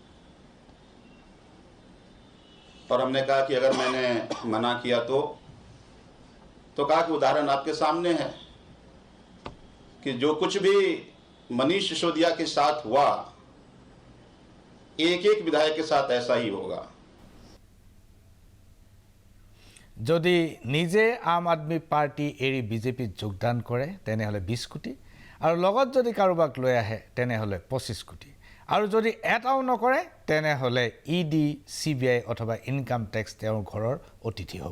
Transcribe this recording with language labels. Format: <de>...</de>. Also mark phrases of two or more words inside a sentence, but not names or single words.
<hi>और हमने कहा कि अगर मैंने मना किया तो कहा कि उदाहरण आपके सामने है कि जो कुछ भी मनीष सिसोदिया के साथ हुआ, एक एक विधायक के साथ ऐसा ही होगा।</hi> <as>যদি নিজে আম আদমি পাৰ্টি এৰি বিজেপিত যোগদান কৰে তেনেহ'লে 20 কোটি, আৰু লগত যদি কাৰোবাক লৈ আহে তেনেহ'লে 25 কোটি, আৰু যদি এটাও নকৰে তেনেহ'লে ইডি, CBI অথবা</as> <en>income tax</en> <as>তেওঁৰ ঘৰৰ অতিথি হ'ব।</as>